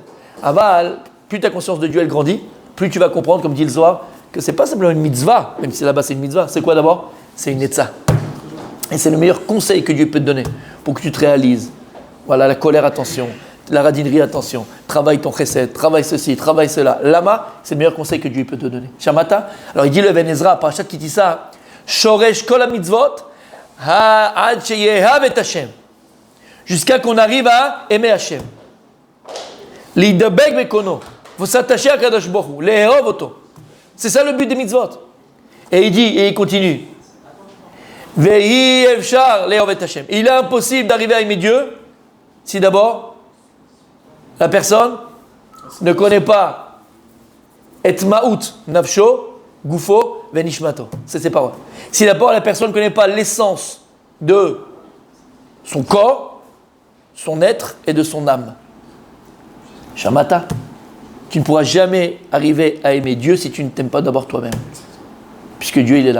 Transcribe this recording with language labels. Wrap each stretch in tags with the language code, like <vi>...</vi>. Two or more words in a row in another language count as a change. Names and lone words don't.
<fr>Aval, plus ta conscience de Dieu elle grandit, plus tu vas comprendre, comme dit le Zohar, que c'est pas simplement une mitzvah, même si là-bas c'est une mitzvah, c'est quoi d'abord? C'est une etza. Et c'est le meilleur conseil que Dieu peut te donner pour que tu te réalises. Voilà, la colère, attention. La radinerie, attention. Travaille ton chesed, travaille ceci, travaille cela. Lama, c'est le meilleur conseil que Dieu peut te donner.</fr> <he>Shamata.</he> <fr>Alors il dit le Even Ezra, Parashat Ki Tisa,</fr> <he>שורש כל המצוות, עד שיאהב את השם.</he> <fr>Jusqu'à qu'on arrive à aimer Hashem.</fr> <he>לידבק בקונו.</he> <fr>Il faut s'attacher à</fr> <he>קדוש ברוך הוא. לאהוב אותו.</he> <fr>C'est ça le but des mitzvot. Et il dit, et il continue.</fr> <he>ואי אפשר לאהוב את השם.</he> <fr>Il est impossible d'arriver à aimer Dieu si d'abord la personne ne connaît pas et</fr> <he>מהות נפשו, גופו, ונשמתו.</he> <fr>C'est ses paroles. Si d'abord la personne ne connaît pas l'essence de son corps, son être et de son âme, Shamata, tu ne pourras jamais arriver à aimer Dieu si tu ne t'aimes pas d'abord toi-même. Puisque Dieu, il est là.</fr>